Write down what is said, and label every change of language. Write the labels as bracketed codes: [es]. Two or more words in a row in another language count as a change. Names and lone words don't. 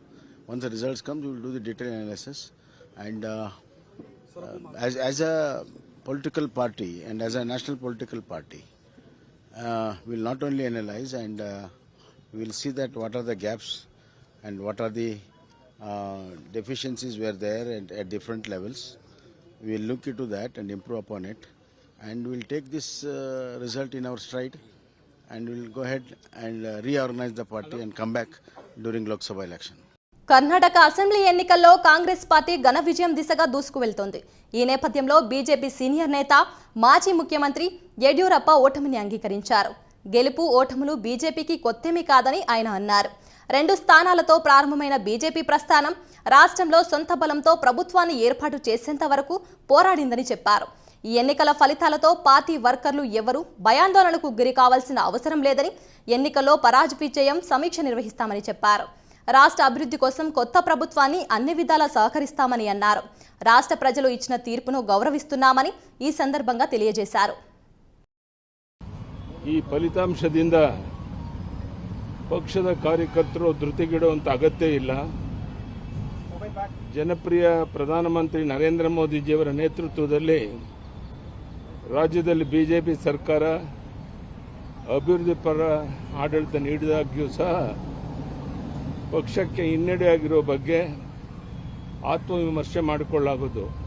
[en] Once the results come, we will do the detailed analysis, and as a political party and as a national political party, we'll not only analyze and we'll see that what are the gaps and what are the deficiencies were there at different levels. We'll look into that and improve upon it, and we'll take this result in our stride, and we'll go ahead and reorganize the party and come back during Lok Sabha election. [te] కర్ణాటక అసెంబ్లీ ఎన్నికల్లో కాంగ్రెస్ పార్టీ ఘన విజయం దిశగా దూసుకువెళ్తోంది. ఈ నేపథ్యంలో బీజేపీ సీనియర్ నేత మాజీ ముఖ్యమంత్రి యడ్యూరప్ప ఓటమిని అంగీకరించారు. గెలుపు ఓటములు బీజేపీకి కొత్తేమీ కాదని ఆయన అన్నారు. 2 స్థానాలతో ప్రారంభమైన బీజేపీ ప్రస్థానం రాష్ట్రంలో సొంత బలంతో ప్రభుత్వాన్ని ఏర్పాటు చేసేంత వరకు పోరాడిందని చెప్పారు. ఈ ఎన్నికల ఫలితాలతో [en] party workers [te] ఎవరూ భయాందోళనకు గురి కావాల్సిన అవసరం లేదని, ఎన్నికల్లో పరాజయం సమీక్ష నిర్వహిస్తామని చెప్పారు. రాష్ట్ర అభివృద్ధి కోసం కొత్త ప్రభుత్వాన్ని అన్ని విధాలా సహకరిస్తామని అన్నారు. రాష్ట్ర ప్రజలు ఇచ్చిన తీర్పును గౌరవిస్తున్నామని ఈ సందర్భంగా తెలియజేశారు. [kn] ಈ ಫಲಿತಾಂಶದಿಂದ ಪಕ್ಷದ ಕಾರ್ಯಕರ್ತರು ಧೃತಿಗೆಡುವಂತ ಅಗತ್ಯ ಇಲ್ಲ. ಜನಪ್ರಿಯ ಪ್ರಧಾನಮಂತ್ರಿ ನರೇಂದ್ರ ಮೋದಿಜಿಯವರ ನೇತೃತ್ವದಲ್ಲಿ ರಾಜ್ಯದಲ್ಲಿ ಬಿಜೆಪಿ ಸರ್ಕಾರ ಅಭಿವೃದ್ಧಿ ಪರ ಆಡಳಿತ ನೀಡಿದಾಗ್ಯೂ ಸಹ ಪಕ್ಷಕ್ಕೆ ಹಿನ್ನಡೆಯಾಗಿರುವ ಬಗ್ಗೆ ಆತ್ಮವಿಮರ್ಶೆ ಮಾಡಿಕೊಳ್ಳಲಾಗುವುದು.